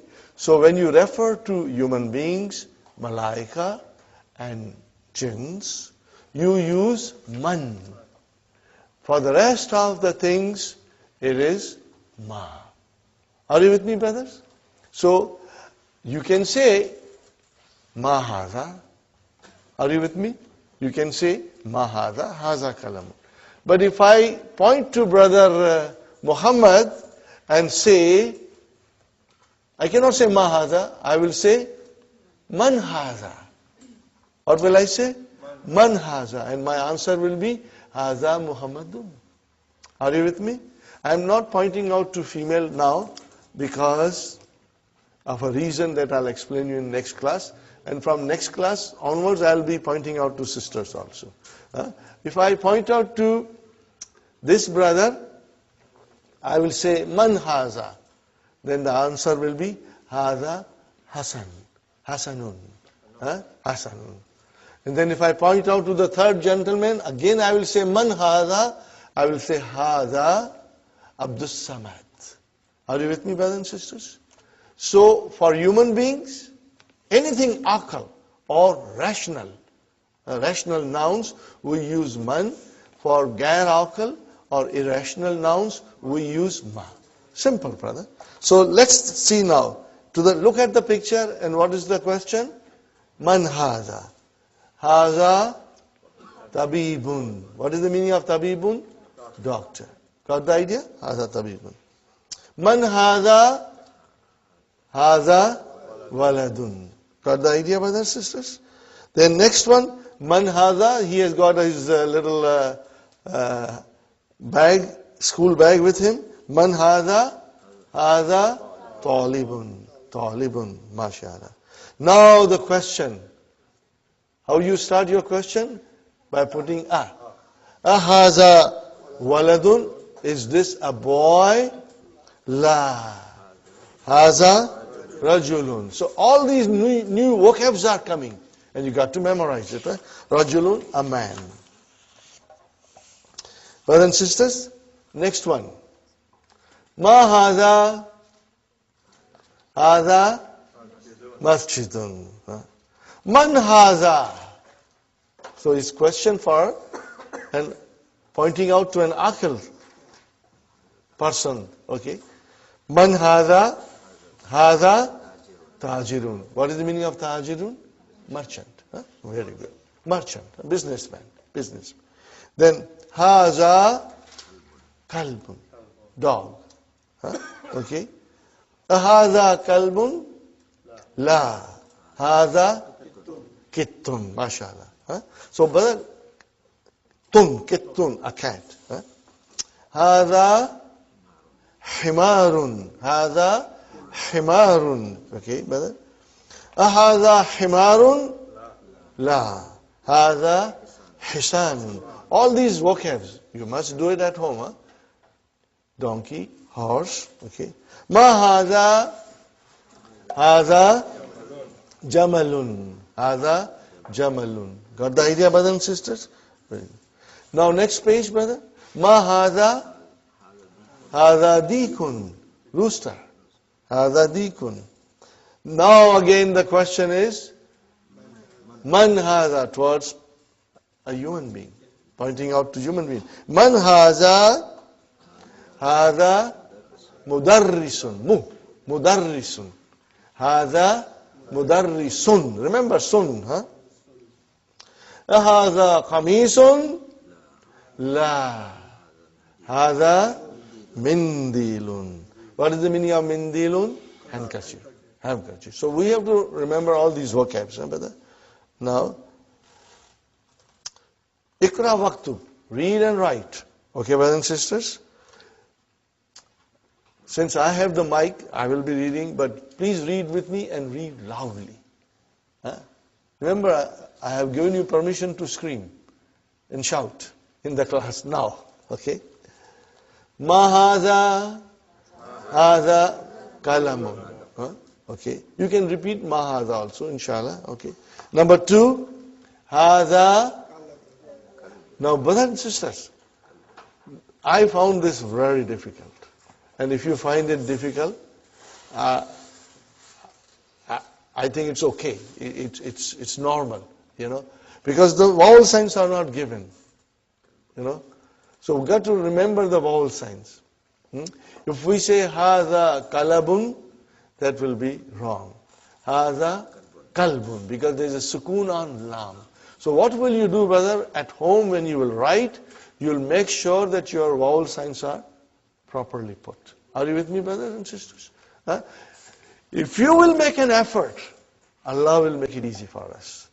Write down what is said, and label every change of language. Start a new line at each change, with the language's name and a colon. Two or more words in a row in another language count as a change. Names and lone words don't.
English: So when you refer to human beings, malaika, and jinns, you use man. For the rest of the things, it is ma. Are you with me, brothers? So, you can say,
Arabic: ما هذا.
English: Are you with me? You can say,
Arabic: ما هذا، هذا كلام.
English: But if I point to brother Muhammad and say, I cannot say
Arabic: ما هذا,
English: I will say,
Arabic: من هذا.
English: What will I say?
Arabic: من هذا.
English: And my answer will be,
Arabic: هذا محمد.
English: Are you with me? I am not pointing out to female now because of a reason that I'll explain you in next class. And from next class onwards, I'll be pointing out to sisters also. If I point out to this brother, I will say,
Arabic: من هذا.
English: Then the answer will be,
Arabic: هذا حسن. حسن. حسن.
English: And then if I point out to the third gentleman, again I will say,
Arabic: من هذا.
English: I will say,
Arabic: هذا عبد الصمد.
English: Are you with me, brothers and sisters? So, for human beings, anything aql or rational nouns, we use man. For
Arabic: غير عقل
English: or irrational nouns, we use ma. Simple, brother. So let's see now. Look at the picture, and what is the question?
Arabic: من هذا. هذا طبيب.
English: What is the meaning of tabibun? Doctor. Got the idea?
Arabic: هذا طبيب. من هذا. هذا ولد. Got the idea, brothers and sisters? Then next one, من هذا, he has got his little bag, school bag with him. من هذا، هذا طالب. Talibun,
English: mashallah. Now the question. How you start your question? By putting a.
Arabic: هذا ولد.
English: Is this a boy?
Arabic: La. هذا رجل.
English: So all these new vocabs are coming. And you got to memorize it. Right? Rajulun, a man. Brothers and sisters, next one.
Arabic: ما هذا. هذا مسجد. من هذا.
English: So it's question for and pointing out to an aql person.
Arabic: Okay. من هذا. هذا تاجر. What is the meaning of tajirun? Merchant. Very good. Merchant. Businessman. Then هذا كلب.
English: Dog. Okay.
Arabic: هذا كلب. لا. هذا قط. Mashallah.
English: So, brother, kittun, a cat.
Arabic: هذا حمار. هذا حمار.
English: Okay, brother.
Arabic: أهذا حمار؟ لا. هذا حصان.
English: All these vocabs You must do it at home. Huh? Donkey, horse. Okay.
Arabic: ما هذا جمل. هذا جمل.
English: Got the idea, brothers and sisters? Very good. Now next page, brother.
Arabic: ما هذا ديك. Rooster. هذا ديك.
English: Now again the question is,
Arabic: من هذا,
English: towards a human being. Pointing out to human being.
Arabic: من هذا مدرس. مدرس. هذا مدرس.
English: Remember sun,
Arabic: huh? هذا قميص. لا. هذا منديل.
English: What is the meaning of mindilun? Handkerchief. Handkerchief. So we have to remember all these vocabs, huh, brother?
Arabic: Now, اقرأ واكتب.
English: Read and write. Okay, brothers and sisters? Since I have the mic, I will be reading, but please read with me and read loudly. Huh? Remember, I have given you permission to scream and shout in the class now.
Arabic: Okay? ما هذا كلام.
English: Huh? Okay. You can repeat
Arabic: ما هذا
English: also, inshallah. Okay. Number 2, haza. Now, brothers and sisters, I found this very difficult. And if you find it difficult, I think it's okay. It's normal, you know, because the vowel signs are not given, you know. So we've got to remember the vowel signs. If we say
Arabic: هذا كلب,
English: that will be wrong.
Arabic: هذا كلب,
English: because there is a sukoon on lam. So what will you do, brother? At home when you will write, you will make sure that your vowel signs are properly put. Are you with me, brothers and sisters? Huh? If you will make an effort, Allah will make it easy for us.